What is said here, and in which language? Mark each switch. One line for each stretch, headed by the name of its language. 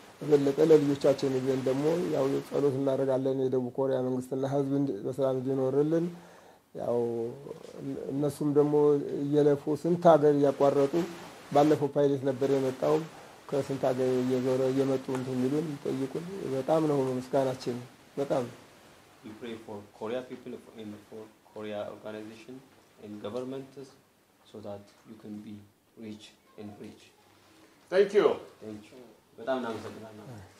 Amharic: በለጠ ለልጆቻችን ይዘን ደግሞ ያው ጸሎት እናደርጋለን የደቡብ ኮሪያ መንግስትና ህዝብ በሰላም እንዲኖርልን ያው እነሱም ደግሞ እየለፉ ስንት ሀገር ያቋረጡ ባለፈው ፓይለት ነበር የመጣው ከስንት ሀገር እየዞረ እየመጡ እንደሚሉን ጠይቁን በጣም ነው ምስጋናችን በጣም
English: We pray for Korea people and for Korea organization and governments so that you can be rich and rich. Thank you. Thank you.
Amharic: በጣም እናመሰግናለን።